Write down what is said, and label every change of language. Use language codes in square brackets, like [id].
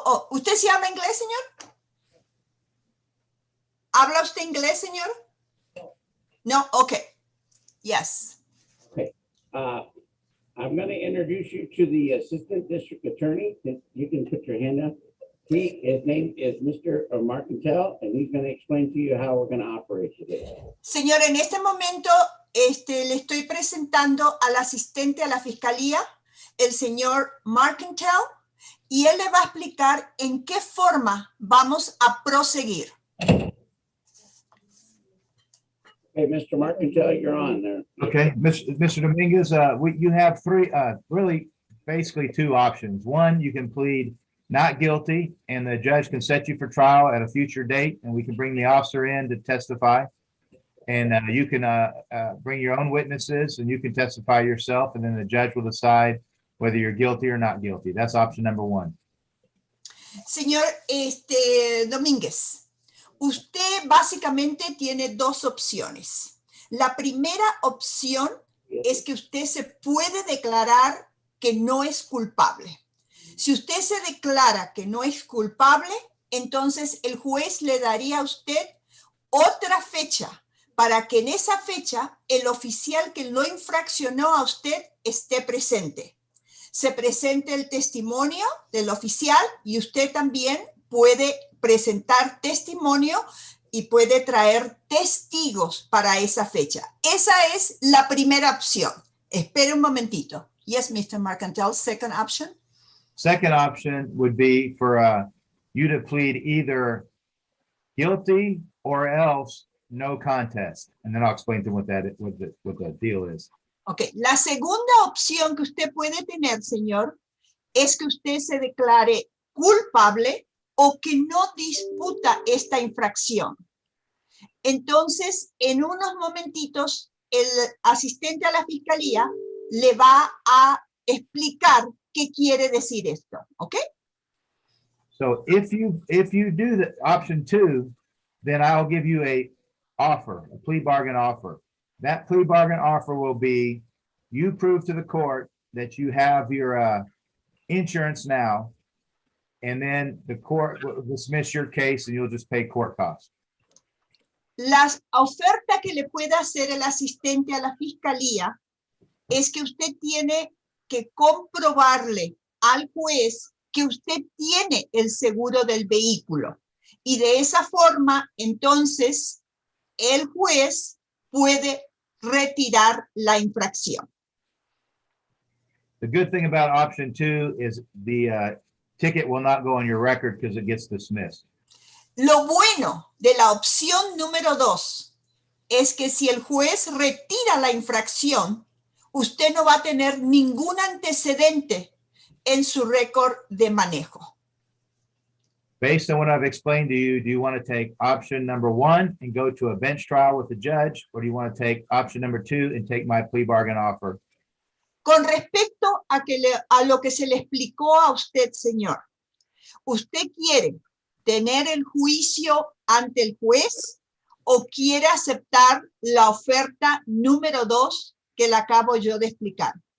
[es] ¿Usted sí habla inglés, señor? ¿Habla usted inglés, señor? [en] No, okay. Yes. I'm going to introduce you to the Assistant District Attorney. You can put your hand up. His name is Mr. Marcantel, and he's going to explain to you how we're going to operate today. [es] Señor, en este momento le estoy presentando al asistente a la fiscalía, el señor Marcantel, y él le va a explicar en qué forma vamos a proseguir. [en] Okay, Mr. Marcantel, you're on there. Okay, Mr. Dominguez, you have really basically two options. One, you can plead not guilty, and the judge can set you for trial at a future date, and we can bring the officer in to testify. And you can bring your own witnesses, and you can testify yourself, and then the judge will decide whether you're guilty or not guilty. That's option number one. [es] Señor Domínguez, usted básicamente tiene dos opciones. La primera opción es que usted se puede declarar que no es culpable. Si usted se declara que no es culpable, entonces el juez le daría a usted otra fecha para que en esa fecha el oficial que lo infraccionó a usted esté presente. Se presente el testimonio del oficial y usted también puede presentar testimonio y puede traer testigos para esa fecha. Esa es la primera opción. Espere un momentito. [en] Yes, Mr. Marcantel, second option. Second option would be for you to plead either guilty or else no contest. And then I'll explain to him what the deal is. Okay. [es] La segunda opción que usted puede tener, señor, es que usted se declare culpable o que no disputa esta infracción. Entonces, en unos momentitos, el asistente a la fiscalía le va a explicar qué quiere decir esto, ¿ok? [en] So if you do the option two, then I'll give you a plea bargain offer. That plea bargain offer will be, you prove to the court that you have your insurance now, and then the court will dismiss your case and you'll just pay court costs. [es] La oferta que le puede hacer el asistente a la fiscalía es que usted tiene que comprobarle al juez que usted tiene el seguro del vehículo. Y de esa forma, entonces, el juez puede retirar la infracción. [en] The good thing about option 2 is the ticket will not go on your record because it gets dismissed. [es] Lo bueno de la opción número 2 es que si el juez retira la infracción, usted no va a tener ningún antecedente en su récord de manejo. [en] Based on what I've explained to you, do you want to take option number 1 and go to a bench trial with the judge, or do you want to take option number 2 and take my plea bargain offer? [es] Con respecto a lo que se le explicó a usted, señor, ¿usted quiere tener el juicio ante el juez o quiere aceptar la oferta número 2 que le acabo yo de explicar?